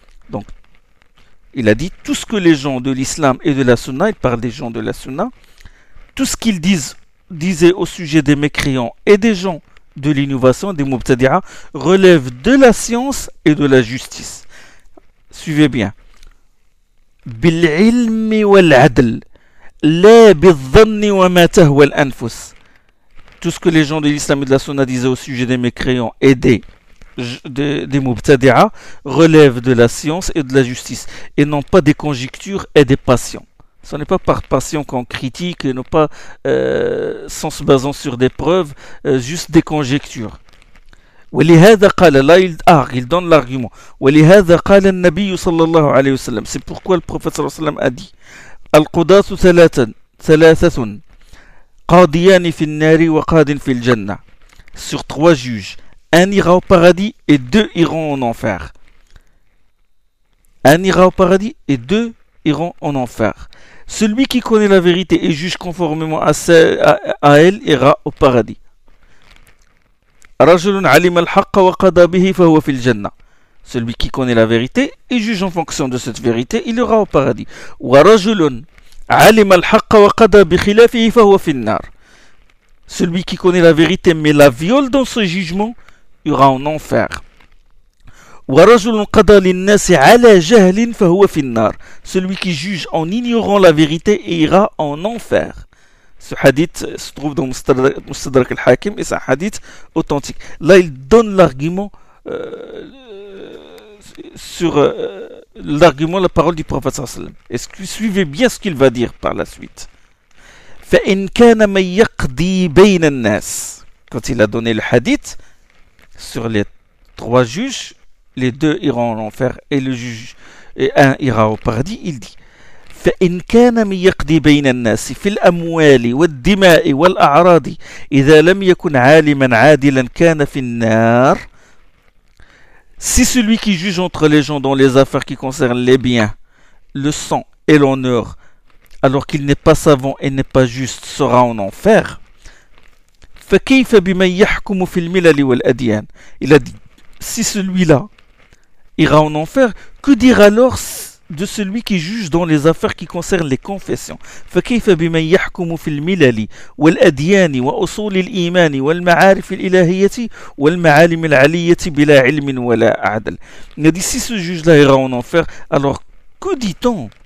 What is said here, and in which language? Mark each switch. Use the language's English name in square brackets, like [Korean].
[French] Donc, il a dit, tout ce que les gens de l'islam et de la sunna, il parle des gens de la sunna, tout ce qu'ils disaient au sujet des mécréants et des gens de l'innovation, des mubtadi'a, relève de la science et de la justice. Suivez bien. [Arabic] بالعلم والعدل لا بالظن وما تهوى الأنفس. [French] Tout ce que les gens de l'islam et de la sunna disaient au sujet des mécréants et des mubtadi'a relève de la science et de la justice et non pas des conjectures et des passions. Ce n'est pas par passion qu'on critique et non pas sans se basant sur des preuves, juste des conjectures. [Arabic] ولهذا قال لا [French] il donne l'argument. [Arabic] ولهذا قال النبي صلى الله عليه وسلم. [French] C'est pourquoi le prophète [Arabic] صلى الله عليه وسلم [French] a dit: [Arabic] القضاة ثلاثة قاضيان في النار وقاض في الجنة. [French] Sur trois juges. Un ira au paradis et deux iront en enfer. Un ira au paradis et deux iront en enfer. Celui qui connaît la vérité et juge conformément à elle ira au paradis. [Arabic] رجل علم الحق وقضى به فهو في الجنة. [French] Celui qui connaît la vérité et juge en fonction de cette vérité, il ira au paradis. [Arabic] ورجل علم الحق وقضى بخلافه فهو في النار. [French] Celui qui connaît la vérité mais la viole dans ce jugement, ira en enfer. [Arabic] ورجل قضى للناس على جهل فهو في النار. [French] Celui qui juge en ignorant la vérité ira en enfer. Ce hadith se trouve dans Mustadrak al-Hakim et c'est un hadith authentique. Là, il donne l'argument sur l'argument, la parole du prophète sallallahu alayhi wa sallam. Est-ce que suivez bien ce qu'il va dire par la suite? [Arabic] فَإِنْ كَانَ مَنْ يَقْضِي بَيْنَ النَّاسِ. [French] Quand il a donné le hadith sur les trois juges, les deux iront en enfer et le juge et un ira au paradis, il dit [Arabic] فإن كان من يقضي بين الناس في الأموال والدماء والأعراض إذا لم يكن عالما عادلا كان في النار. [French] Si celui qui juge entre les gens dans les affaires qui concernent les biens, le sang et l'honneur, alors qu'il n'est pas savant et n'est pas juste, sera en enfer. [Arabic] فكيف بمن يحكم في الملل والأديان؟ [French] Il a dit, si celui-là ira en enfer, que dire alors de celui qui juge dans les affaires qui concernent les confessions? [Arabic] فكيف بمن يحكم في الملل والأديان وأصول الإيمان والمعارف الإلهية والمعالم العلية بلا علم ولا عدل؟ [French] Il a dit, si ce juge-là ira en enfer, alors que dit-on?